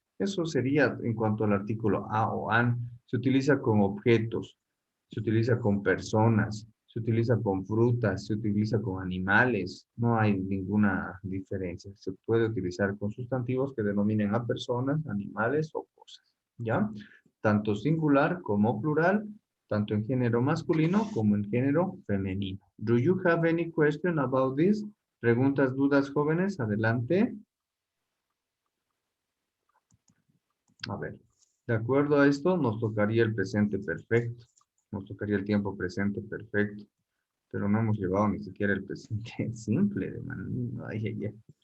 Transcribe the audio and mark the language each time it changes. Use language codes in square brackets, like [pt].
[es] Eso sería en cuanto al artículo a o an. Se utiliza con objetos, se utiliza con personas, se utiliza con frutas, se utiliza con animales. No hay ninguna diferencia. Se puede utilizar con sustantivos que denominen a personas, animales o cosas. ¿Ya? Tanto singular como plural, tanto en género masculino como en género femenino. [en] Do you have any question about this? [es] Preguntas, dudas, jóvenes, adelante. A ver, de acuerdo a esto, nos tocaría el presente perfecto. Nos tocaría el tiempo presente perfecto. Pero no hemos llevado ni siquiera el presente simple. Ay, ay, ay.